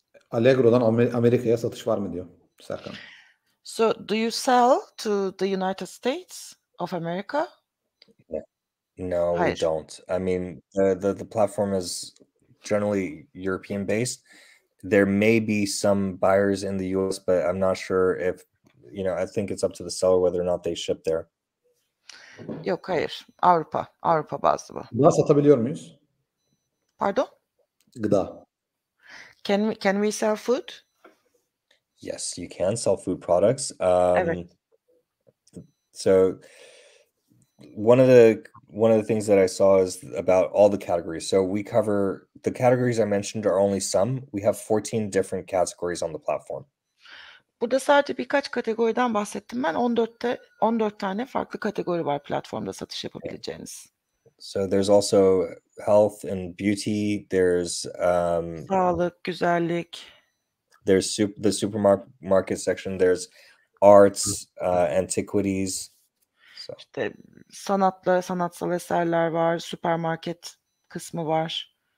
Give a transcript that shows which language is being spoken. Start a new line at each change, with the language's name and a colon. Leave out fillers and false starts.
Turkish: Allegro'dan Amerika'ya satış var mı diyor Serkan.
English: So, do you sell to the United States of America? No, we
Turkish: Hayır.
English: don't. I mean, the platform is generally European based. There may be some buyers in the US, but I'm not sure if, I think it's up to the seller whether or not they ship there.
Turkish: Yok, hayır. Avrupa bazlı bu. Gıda satabiliyor muyuz? Pardon? Gıda.
English: Can we sell food? Yes, you can sell food products.
Turkish: Evet.
English: So one of the things that I saw is about all the categories. So we cover the categories I mentioned are only some. We have 14 different categories on the platform.
Turkish: Burada sadece birkaç kategoriden bahsettim ben. 14 tane farklı kategori var platformda satış yapabileceğiniz.
English: So there's also health and beauty. There's
Turkish: Sağlık, güzellik.
English: there's the supermarket section. There's arts, antiquities. So
Turkish: İşte sanatsal eserler var, süpermarket kısmı var.